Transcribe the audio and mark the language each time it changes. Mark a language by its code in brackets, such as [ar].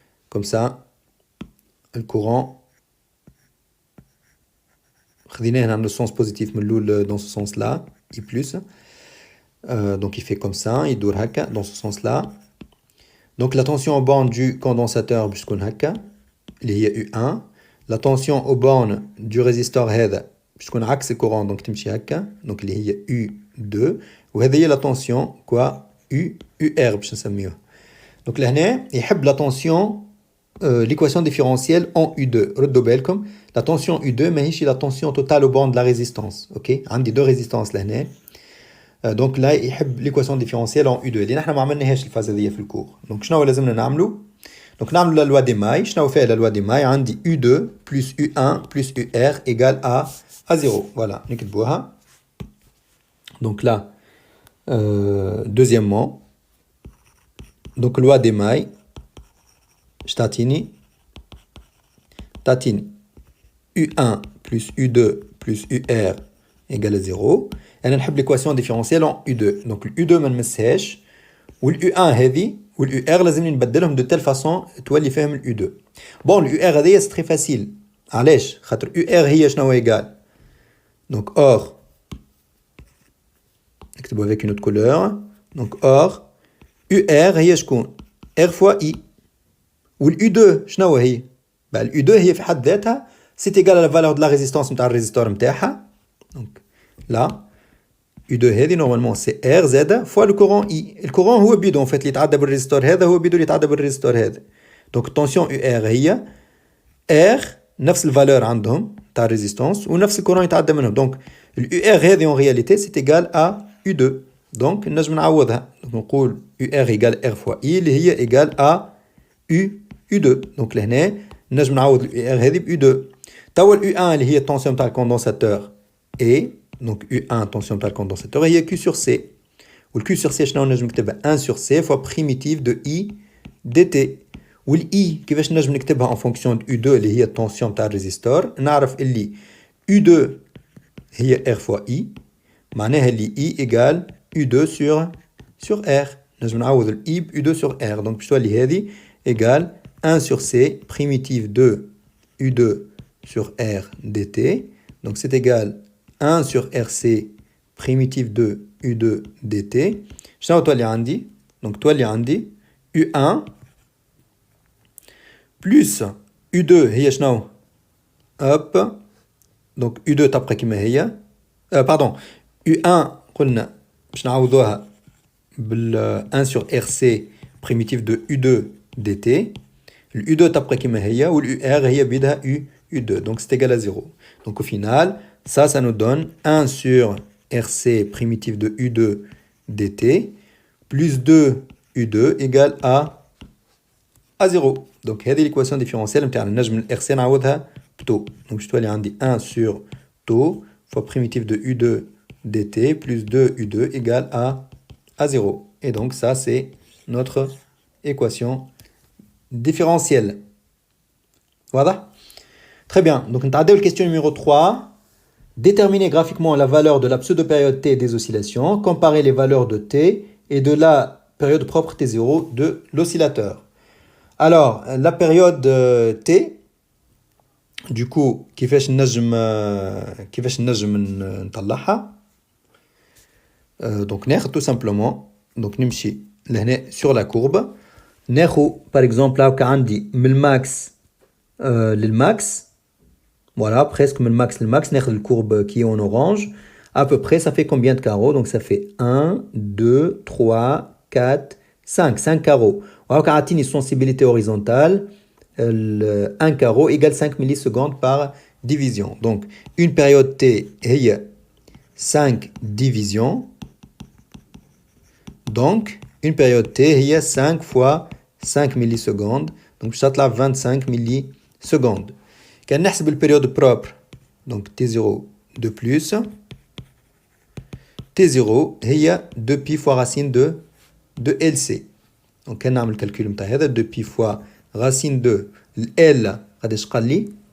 [fr] Comme ça le courant خديناه le sens positif من الأول dans ce sens là I plus. Donc il fait comme ça, il dure هكا dans ce sens là. Donc la tension au banc du condensateur [ar] باش تكون هكا اللي هي [fr] U1. La tension au borne du résistor [ar] هذا باش تكون عكس الكورون دونك تمشي هكا دونك اللي هي U2 وهذه هي لا تونسيون كوا UR باش نسميوه. [fr] دونك لهنا يحب لا تونسيون l'équation différentielle en U2. [ar] ردوا بالكم [fr] la tension U2 ماهيش la tension totale au borne de la résistance. OK, عندي deux résistances لهنا. دونك لا يحب l'équation différentielle en U2 [ar] اللي نحنا ما عملناهاش [fr] الفاز هذه في الكور. دونك شنو لازمنا نعملو؟ Donc نعملو la loi des mailles. [ar] شنو فيها [fr] la loi des mailles؟ عندي U2 plus U1 plus UR égale à 0. Voilà, نكتبوها. Donc là deuxièmement donc loi des mailles تعطيني U1 plus U2 plus UR égale à 0. [ar] أنا نحب [fr] l'équation différentielle en U2. [ar] Donc U2 ما نمسهاش والU1 هذه والUR لازمني نبدلهم [fr] de telle façon [ar] تولي فاهم الU2. [fr] Bon الUR هذه c'est très facile. علاش؟ [ar] خاطر UR هي شنو إيجال؟ [fr] Donc or نكتبو avec une autre couleur. Donc or UR هي شكون؟ R fois I. [ar] والU2 شنو هي؟ بقى الU2 هي في حد ذاتها [fr] c'est égal à la valeur de la résistance [ar] نتاع الريزيستور نتاعها. [fr] Donc là U2 هذه normalement c'est R زائد fois le courant I. [ar] الكورون هو بيدو en fait اللي يتعدى بالريزيستور هذا هو بيدو اللي يتعدى بالريزيستور هذا. Donc التنسيون UR هي R نفس الفالور عندهم تاع الريزيستانس ونفس الكورون يتعدى منهم. [fr] Donc الUR هذه en réalité c'est égal à U2. [ar] Donc نجم نعوضها. [fr] Donc نقول UR égale R fois I اللي هي égal à U2. [ar] Donc لهنا نجم نعوض الUR هذه ب U2. توا الU1 اللي هي التنسيون تاع الكوندنساتور et donc U1 tension نتاع الكوندنساتور هي Q sur C. [fr] والQ sur C [ar] شنو نجم نكتبها [fr] 1 sur C fois primitive de I dt. [ar] والI كيفاش نجم نكتبها [fr] en fonction de U2 [ar] اللي هي التنسيون تاع الريزيستور. نعرف اللي [fr] U2 هي R fois I معناها اللي I égale U2 sur R. [ar] نجم نعوض ال I ب [fr] U2 sur R. donc باش تولي هذه égale 1 sur C primitive de U2 sur R dt. Donc c'est égal 1 sur RC primitive de U2 dt. [ar] شنو تولي عندي؟ donc تولي عندي U1 plus U2 هي شنو؟ hop [fr] donc U2 [ar] تبقى كما هي [fr] pardon, U1 قلنا باش نعوضوها بال 1 sur RC primitif de U2 dt. Le U2 [ar] تبقى كما هي [fr] و le UR هي بيدها U2, donc c'est égal à 0. Donc au final, ça nous donne 1 sur RC primitif de U2 dt plus 2 U2 égale à 0. Donc هذه l'équation différentielle نتاعنا [ar] نجم RC نعوضها بتو. [fr] Donc je dois aller عندي 1 sur tau fois primitif de U2 dt plus 2 U2 égale à 0. Et donc ça c'est notre équation différentielle. Voilà. Très bien. Donc on a la question numéro 3. Déterminer graphiquement la valeur de la pseudo-période T des oscillations. Comparer les valeurs de T et de la période propre T0 de l'oscillateur. Alors, la période T, du coup, [ar] كيفاش نجم نطلعها. [fr] Donc ناخذ tout simplement, donc [ar] نمشي لهنا [fr] sur la courbe. [ar] ناخذ par exemple هاكا عندي من الماكس للماكس. Voilà, presque من الماكس للماكس. ناخذ الcourbe [fr] qui est en orange. À peu près, ça fait combien de carreaux? Donc ça fait 1, 2, 3, 4, 5 carreaux. وهاكا عطيني sensibilité horizontale. 1 carreau égale 5 millisecondes par division. Donc une période T هي 5 divisions. Donc une période T هي 5 fois 5 millisecondes. Donc ça تطلع 25 millisecondes. [ar] كان نحسب البيريود propre. [fr] Donc T0 de plus. T0 [ar] هي [fr] 2 pi fois racine de LC. [ar] Donc كان نعمل الكالكول نتاع هذا [fr] 2 pi fois racine de L [ar] قداش قال لي.